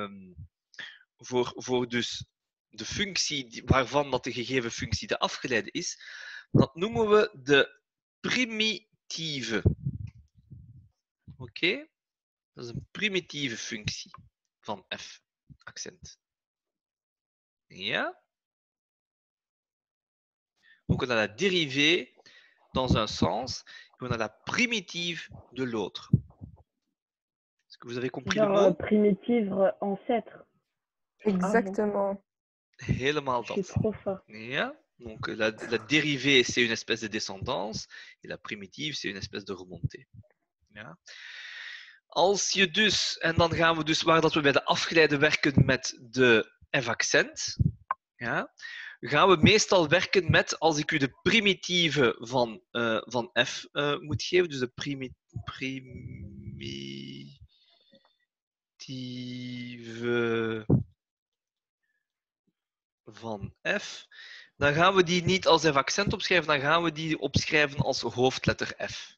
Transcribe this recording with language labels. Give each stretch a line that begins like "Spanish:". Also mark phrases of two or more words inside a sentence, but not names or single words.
Dutch: voor dus de functie waarvan dat de gegeven functie de afgeleide is, dat noemen we de primitieve. Oké? Dat is een primitieve functie van f, accent. Ja?
French: Donc on a la dérivée dans un sens et on a la primitive de l'autre. Est-ce que vous avez compris le mot? Primitive ancêtre. Exactement.
Dutch: Helemaal
French: Je suis
Dutch: dat.
French: trop fort.
Dutch: Ja?
French: Donc la dérivée, c'est une espèce de descendance et la primitive, c'est une espèce de remontée.
Dutch: Ja? Als je dus, en dan gaan we dus waar dat we bij de afgeleide werken met de f-accent, ja, gaan we meestal werken met, als ik u de primitieve van f moet geven, dus de primitieve van f, dan gaan we die niet als f-accent opschrijven, dan gaan we die opschrijven als hoofdletter f.